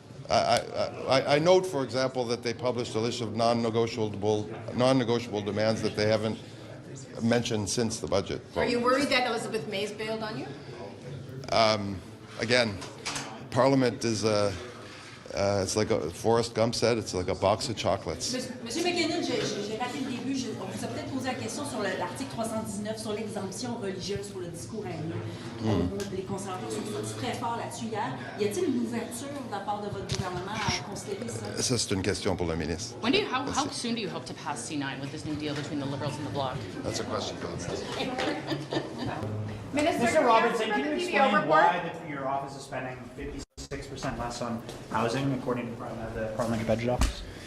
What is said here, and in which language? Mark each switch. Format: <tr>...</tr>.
<en>I note, for example, that they published a list of non-negotiable demands that they haven't mentioned since the budget vote. Are you worried that Elizabeth May's bailed on you? Again, Parliament is it's like Forrest Gump said, it's like a box of chocolates.</en> <fr>Monsieur McKinnon, j'ai raté le début. On vous a peut-être posé la question sur l'article 319 sur l'exemption religieuse pour le discours haineux. Les conservateurs sont très forts là-dessus hier. Y a-t-il une ouverture de la part de votre gouvernement à considérer ça? Ça, c'est une question pour le ministre.</fr> <en>How soon do you hope to pass C9 with this new deal between the Liberals and the Bloc? That's a question for the minister. Mr. Robertson, can you explain why your office is spending 56% less on housing, according to the Parliamentary Budget Office?</en>